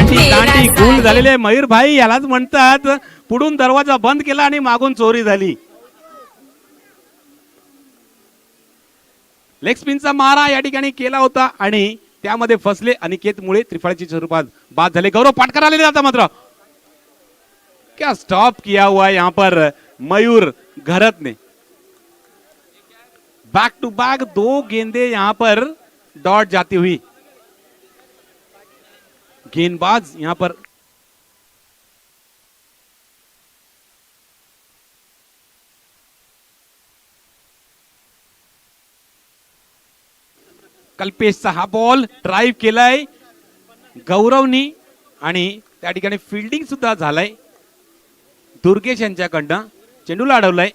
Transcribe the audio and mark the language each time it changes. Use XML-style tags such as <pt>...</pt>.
<mr>दांडी गुल झालेले मयूर भाई यालाच म्हणतात. पुढून दरवाजा बंद केला आणि मागून चोरी झाली. लेग स्पिनचा मारा या ठिकाणी केला होता आणि त्यामध्ये फसले अनिकेत मुळे. त्रिफळाची स्वरूपात बाद झाले.</mr> <hi>गौरव पाटकर</hi> <mr>आलेले आता मात्र</mr> <hi>क्या स्टॉप किया हुआ है यहाँ पर मयूर घरत ने. बैक टू बैक 2 गेंदे यहाँ पर डॉट जाती हुई. गेंदबाज यहाँ पर</hi> <mr>कल्पेशचा हा बॉल ड्राईव्ह केलाय गौरवनी आणि त्या ठिकाणी फिल्डिंग सुद्धा झालाय दुर्गेश यांच्याकडनं. चेंडूला अडवलाय.</mr>